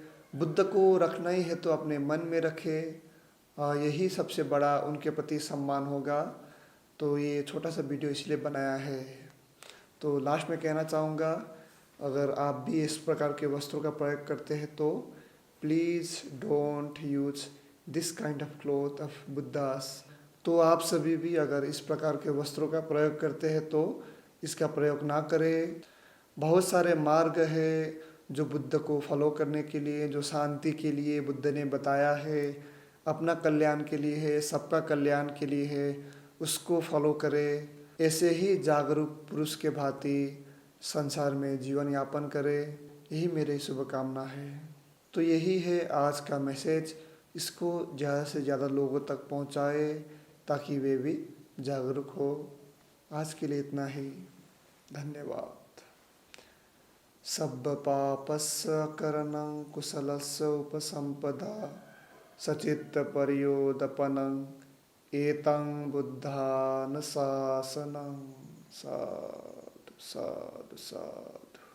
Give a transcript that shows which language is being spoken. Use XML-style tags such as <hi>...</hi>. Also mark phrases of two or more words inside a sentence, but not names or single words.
<hi>बुद्ध को रखना ही है तो अपने मन में रखे, यही सबसे बड़ा उनके प्रति सम्मान होगा। तो ये छोटा सा वीडियो इसलिए बनाया है। तो लास्ट में कहना चाहूँगा, अगर आप भी इस प्रकार के वस्त्रों का प्रयोग करते हैं तो</hi> <en>please don't use this kind of cloth of Buddhas.</en> <hi>तो आप सभी भी अगर इस प्रकार के वस्त्रों का प्रयोग करते हैं तो इसका प्रयोग ना करें। बहुत सारे मार्ग है जो बुद्ध को फॉलो करने के लिए, जो शांति के लिए बुद्ध ने बताया है, अपना कल्याण के लिए है, सबका कल्याण के लिए है, उसको फॉलो करें। ऐसे ही जागरूक पुरुष के भांति संसार में जीवन यापन करें, यही मेरी शुभकामना है। तो यही है आज का मैसेज, इसको ज़्यादा से ज़्यादा लोगों तक पहुँचाए ताकि वे भी जागरूक हो। आज के लिए इतना ही, धन्यवाद।</hi> <pi>सब्ब पापस्य करणं कुशलस्य उपसम्पदा सचित्त पर्योदपनं एतं बुद्धानुशासनं। साधु साधु साधु।</pi>